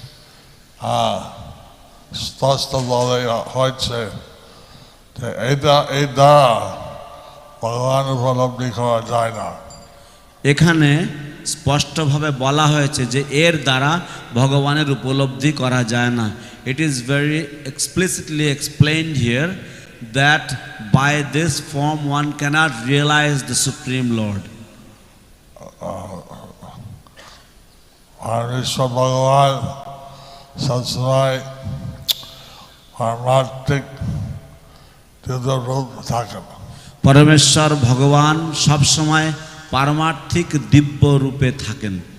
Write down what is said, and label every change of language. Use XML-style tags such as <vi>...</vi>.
<bn>এখানে স্পষ্ট বলা হয়েছে যে এই দ্বারা ভগবান উপলব্ধি করা যায় না। এখানে স্পষ্টভাবে বলা হয়েছে যে এর দ্বারা ভগবানের উপলব্ধি করা যায় না।</bn> <en>It is very explicitly explained here that by this form one cannot realize the Supreme Lord.</en> <bn>Parmeshwar Bhagavan সবসময় পারমার্থিক রূপ থাকেন। পরমেশ্বর ভগবান সবসময় পারমার্থিক দিব্য রূপে থাকেন।</bn>